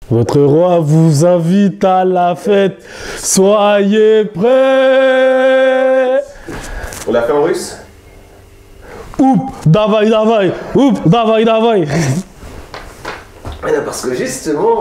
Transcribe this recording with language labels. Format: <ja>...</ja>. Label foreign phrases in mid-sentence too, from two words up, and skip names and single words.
<fr>Votre roi vous invite à la fête, soyez prêts. On l'a fait en russe?</fr> <ru>Oup, davai, davai, oup, davai, davai.</ru> <fr>Non, parce que justement...</fr>